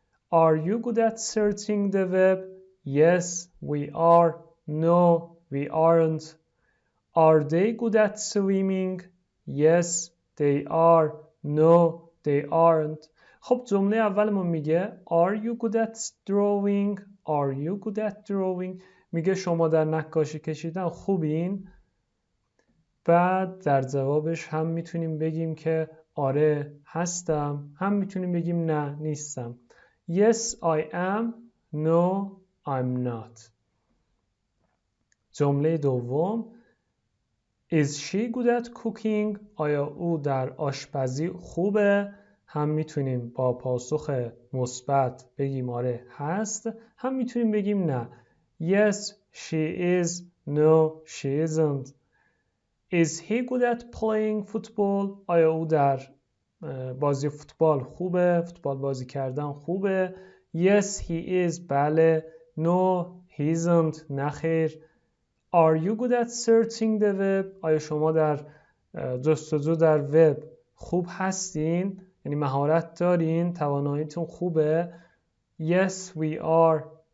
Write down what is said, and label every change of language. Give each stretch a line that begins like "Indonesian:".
English: Are you good at searching the web? Yes, we are. No, we aren't. Are they good at swimming? Yes, they are. No, they aren't.
Persian: خب جمله اولمون میگه
English: Are you good at drawing? Are you good at drawing?
Persian: میگه شما در نقاشی کشیدن خوبین؟ بعد در جوابش هم میتونیم بگیم که آره هستم، هم میتونیم بگیم نه نیستم.
English: Yes, I am. No, I'm not.
Persian: جمله دوم
English: Is she good at cooking?
Persian: آیا او در آشپزی خوبه؟ هم میتونیم با پاسخ مثبت بگیم آره هست، هم میتونیم بگیم نه.
English: Yes, she is. No, she isn't. Is he good at playing football?
Persian: آیا او در بازی فوتبال خوبه؟ فوتبال بازی کردن خوبه؟
English: Yes, he is.
Persian: بله.
English: No, he isn't.
Persian: نخیر.
English: Are you good at searching the web?
Persian: آیا شما در جستجو در وب خوب هستین؟ یعنی مهارت دارین؟ تواناییتون خوبه؟
English: Yes, we are.